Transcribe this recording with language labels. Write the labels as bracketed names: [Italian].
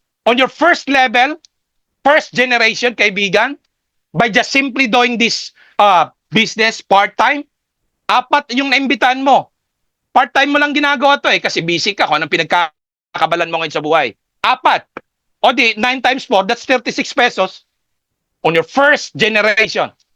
[English] On your first level, first generation, kaibigan, by just simply doing this business part-time, 4 [Filipino] yung naimbitahan mo. Part-time mo lang ginagawa to kasi busy ka kung anong pinagkakabalan mo ngayon sa buhay. [English] 4. [Filipino] O di, [English] 9 times 4, that's 36 pesos on your first generation.